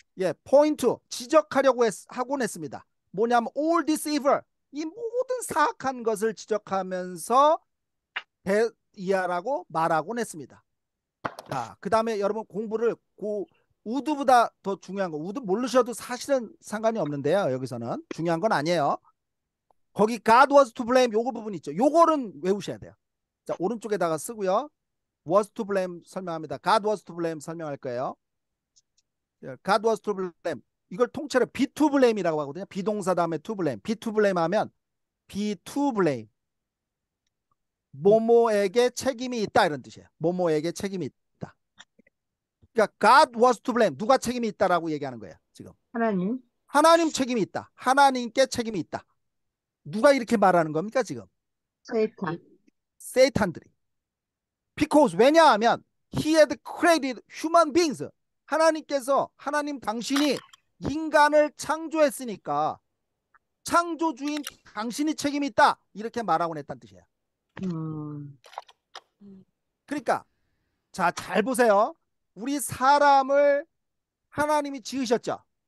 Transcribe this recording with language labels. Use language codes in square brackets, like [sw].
[ko] 예, 포인트 지적하려고 하곤 했습니다. 뭐냐면 [en] all this evil [ko] 이 모든 사악한 것을 지적하면서 이하라고 말하곤 했습니다. 자, 그 다음에 여러분 공부를 우드보다 더 중요한 거 우드 모르셔도 사실은 상관이 없는데요. 여기서는 중요한 건 아니에요. 거기 [en] God was to blame [ko] 요거 부분 있죠. 요거는 외우셔야 돼요. 자, 오른쪽에다가 쓰고요. [en] was to blame [ko] 설명합니다. [en] God was to blame [ko] 설명할 거예요. [en] God was to blame [ko] 이걸 통째로 [en] be to blame이라고 [ko] 하거든요. 비동사 다음에 [en] to blame. be to blame [ko] 하면 be to blame 모모에게 책임이 있다 이런 뜻이에요. 모모에게 책임이 있다. 그러니까 [en] God was to blame [ko] 누가 책임이 있다라고 얘기하는 거예요. 지금 하나님 책임이 있다. 하나님께 책임이 있다. 누가 이렇게 말하는 겁니까 지금? 세이탄들이. [en] Because [ko] 왜냐하면 [en] He had created human beings. [ko] 하나님 당신이 인간을 창조했으니까 창조주인 당신이 책임이 있다. 이렇게 말하곤 했다는 뜻이에요. 그러니까 자, 잘 보세요. 우리 사람을 하나님이 지으셨죠.